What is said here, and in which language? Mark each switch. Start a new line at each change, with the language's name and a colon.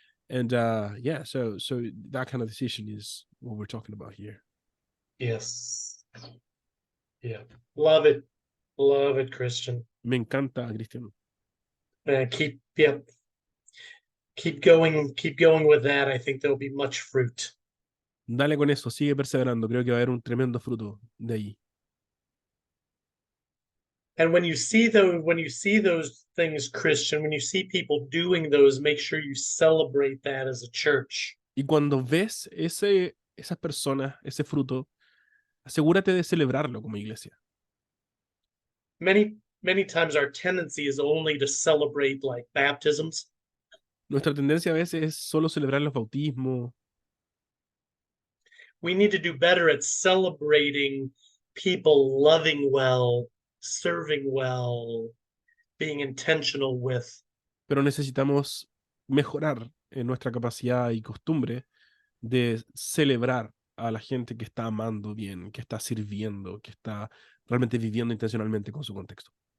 English: And so that kind of decision is what we're talking about here. Yes. Yeah. Love it. Love it, Christian.
Spanish: Me encanta, Cristian.
English: Keep going with that. I think there'll be much fruit.
Spanish: Dale con eso, sigue perseverando. Creo que va a haber un tremendo fruto de ahí.
English: And when you see those things, Christian, when you see people doing those, make sure you celebrate that as a church.
Spanish: Y cuando ves esas personas, ese fruto, asegúrate de celebrarlo como iglesia.
English: Many times our tendency is only to celebrate like baptisms.
Spanish: Nuestra tendencia a veces es solo celebrar los bautismos.
English: We need to do better at celebrating people loving well, serving well, being intentional with.
Spanish: Pero necesitamos mejorar en nuestra capacidad y costumbre de celebrar a la gente que está amando bien, que está sirviendo, que está realmente viviendo intencionalmente con su contexto.